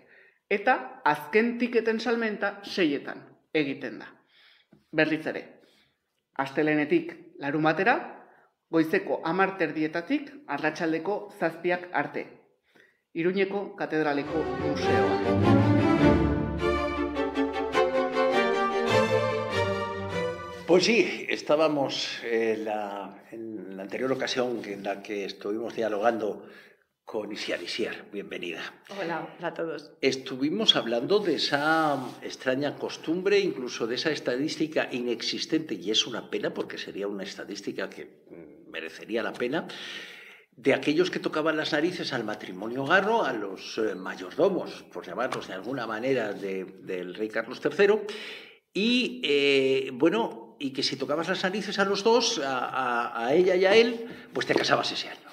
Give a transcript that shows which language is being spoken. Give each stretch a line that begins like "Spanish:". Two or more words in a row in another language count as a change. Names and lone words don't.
Basque: Eta azken tiketen salmenta 6:00 egiten da. Berriz ere, astelehenetik larun batera, goizeko 10:00 arratsaldeko 7:00 arte. Iruñeko Katedraleko Museoa.
Spanish: Pues sí, estábamos en la anterior ocasión en la que estuvimos dialogando con Isiar. Bienvenida. Hola a todos. Estuvimos hablando de esa extraña costumbre, incluso de esa estadística inexistente, y es una pena porque sería una estadística que merecería la pena, de aquellos que tocaban las narices al matrimonio Garro, a los mayordomos, por llamarlos de alguna manera, del rey Carlos III, y y que si tocabas las narices a los dos, a ella y a él, pues te casabas ese año.